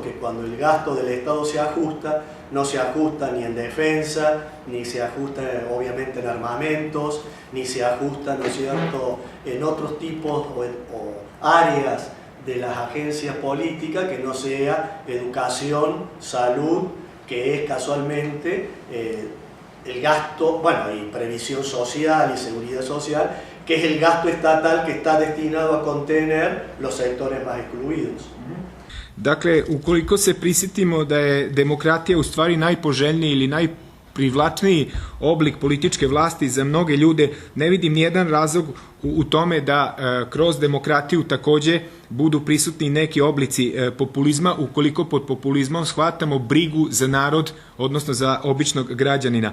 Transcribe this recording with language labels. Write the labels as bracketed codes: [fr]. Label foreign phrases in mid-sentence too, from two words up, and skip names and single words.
[es] que cuando el gasto del Estado se ajusta, no se ajusta ni en defensa, ni se ajusta obviamente en armamentos, ni se ajusta, ¿no es cierto?, en otros tipos o áreas de las agencias políticas que no sea educación, salud, que es casualmente el gasto, bueno, y previsión social y seguridad social, que es el gasto estatal que está destinado a contener los sectores más excluidos. [sr] Dakle, ukoliko se prisjetimo da je demokratija u stvari najpoželjniji ili najprivlačniji oblik političke vlasti za mnoge ljude, ne vidim nijedan razlog u tome da kroz demokratiju takođe budu prisutni neki oblici populizma, ukoliko pod populizmom shvatamo brigu za narod, odnosno za običnog građanina.